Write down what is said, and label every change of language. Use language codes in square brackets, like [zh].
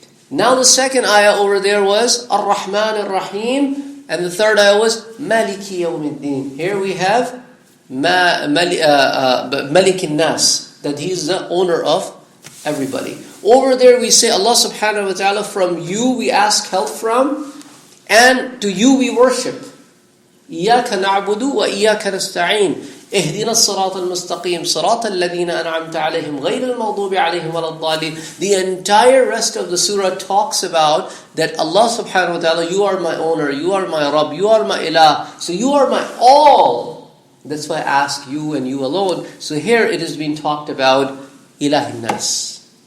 [en] Now the second ayah over there was Ar-Rahman Ar-Rahim, and the third ayah was Maliki Yawmiddin. Here we have Malik Nas, that He is the owner of everybody. Over there we say Allah subhanahu wa ta'ala, from you we ask help from, and to you we worship. [ar] Iyaka na'budu wa iyaka nasta'in. اهدنا الصراط المستقيم صراط الذين أنعمت عليهم غير المغضوب عليهم ولا الضالين. [en] The entire rest of the surah talks about that Allah subhanahu wa ta'ala, you are my owner, you are my Rabb, you are my Ilah, so you are my all. That's why I ask you and you alone. So here it is being talked about Ilahin Nas.